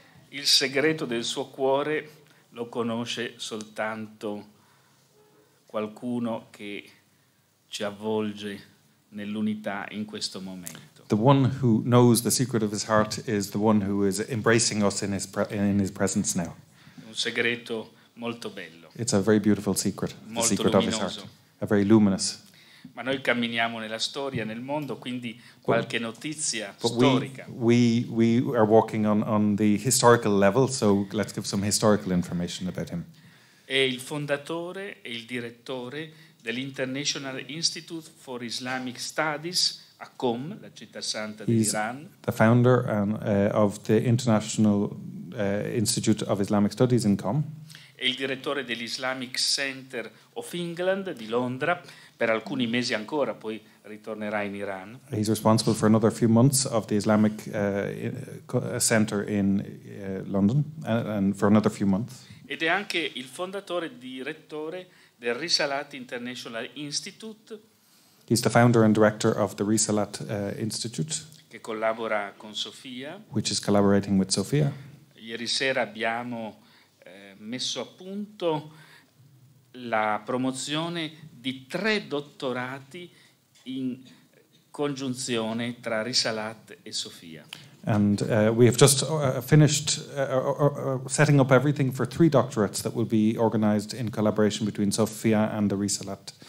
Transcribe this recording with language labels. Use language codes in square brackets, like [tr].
[it] Il segreto del suo cuore lo conosce soltanto qualcuno che ci avvolge nell'unità in questo momento. [en] The one who knows the secret of his heart is the one who is embracing us in his presence now. [it] Un segreto molto bello. [en] It's a very beautiful secret, the [it] Molto [en] secret of his [it] luminoso. [en] heart. A very luminous. [it] Ma noi camminiamo nella storia, nel mondo, quindi qualche notizia [en] But [it] storica. [en] we are walking on the historical level, so let's give some historical information about him. [it] È il fondatore e il direttore dell'International Institute for Islamic Studies a Qom, la città santa [en] He's [it] dell'Iran, [en] the founder of the International Institute of Islamic Studies in Qom. [it] è il direttore dell'Islamic Center of England di Londra per alcuni mesi ancora, poi ritornerà in Iran. [en] He's responsible for another few months of the Islamic Center in London, and for another few months. [it] Ed è anche il fondatore e direttore del Risalat International Institute, [en] He's the founder and director of the Risalat Institute, [it] che collabora con Sofia. [en] which is collaborating with Sofia. [it] Ieri sera abbiamo messo a punto la promozione di 3 dottorati in congiunzione tra Risalat e Sofia. [en] And we have just finished setting up everything for 3 doctorates that will be organized in collaboration between Sofia and the Risalat